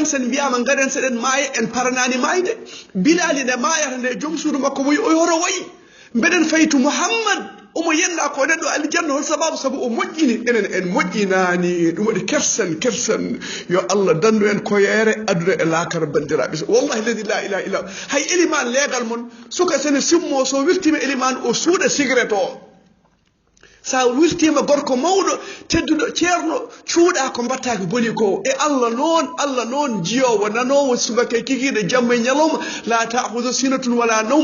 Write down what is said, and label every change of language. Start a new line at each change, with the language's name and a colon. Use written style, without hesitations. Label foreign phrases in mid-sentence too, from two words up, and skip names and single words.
Fula: sen mbiyama garen seɗen maaya en paranani mayde. bilali nde maayata nde joom suudu makko wi o yoro wayi mbeɗen faytu mouhammad omo yenna ko neɗɗo aljanna. hol sababu o moƴƴini enen en moƴƴinani. ɗum waɗi kersen yo allah dandu en koyere aduna e laakara bandiraɓe. wallahi ladi
Arabic: لا إله إلا
Fula: hay eliman leegal mon suka sene simmo so wirtima eliman o suuɗa cigarette o, sa wirtima gorko mawɗo tedduɗo ceerno cuuɗa ko mbattaki boni ko. e allah noon jiyowo nanowo subaka kikiɗe jamma e ñalawma
Arabic: لا تأخذه سنة ولا نوم.